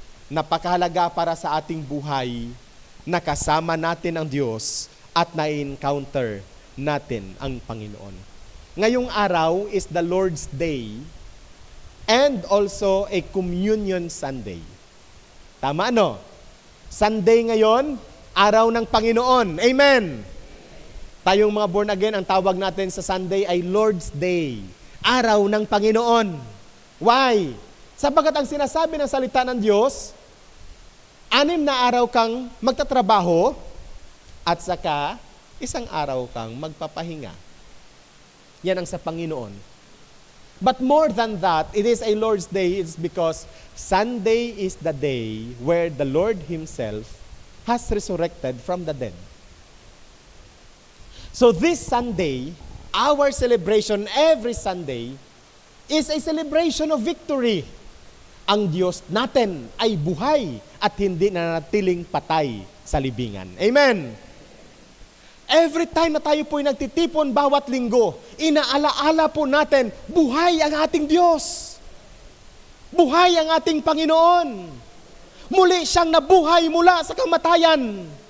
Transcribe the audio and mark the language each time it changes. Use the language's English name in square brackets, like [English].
[Filipino] Napakahalaga para sa ating buhay na kasama natin ang Diyos at na-encounter natin ang Panginoon. Ngayong araw [English] is the Lord's Day and also a Communion Sunday. [Filipino] Tama no? Sunday ngayon, araw ng Panginoon. Amen! Tayong mga born again, ang tawag natin sa Sunday ay Lord's Day. Araw ng Panginoon. [English] Why? [Filipino] Sapagkat ang sinasabi ng salita ng Diyos, 6 na araw kang magtatrabaho at saka 1 araw kang magpapahinga. Yan ang sa Panginoon. [English] But more than that, it is a Lord's Day. It's because Sunday is the day where the Lord Himself has resurrected from the dead. So this Sunday, our celebration every Sunday is a celebration of victory. [Filipino] Ang Diyos natin ay buhay at hindi nanatiling patay sa libingan. Amen! [English] Every time [Filipino] na tayo po'y nagtitipon bawat linggo, inaalaala po natin, buhay ang ating Diyos. Buhay ang ating Panginoon. Muli siyang nabuhay mula sa kamatayan.